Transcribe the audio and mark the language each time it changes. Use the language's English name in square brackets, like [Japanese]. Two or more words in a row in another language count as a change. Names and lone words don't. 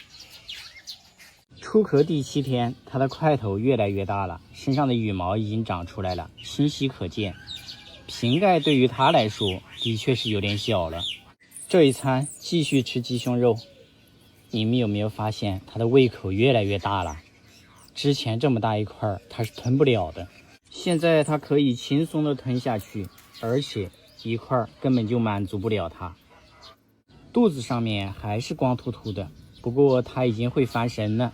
[Chinese] 出殼第7天，它的塊頭越來越大了，身上的羽毛已經長出來了，清晰可見。瓶蓋對於它來說的確是有點小了。這一餐繼續吃雞胸肉，你們有沒有發現它的胃口越來越大了？之前這麼大一塊它是吞不了的，現在它可以輕鬆的吞下去，而且一塊根本就滿足不了它。肚子上面還是光秃秃的，不過它已經會翻身了。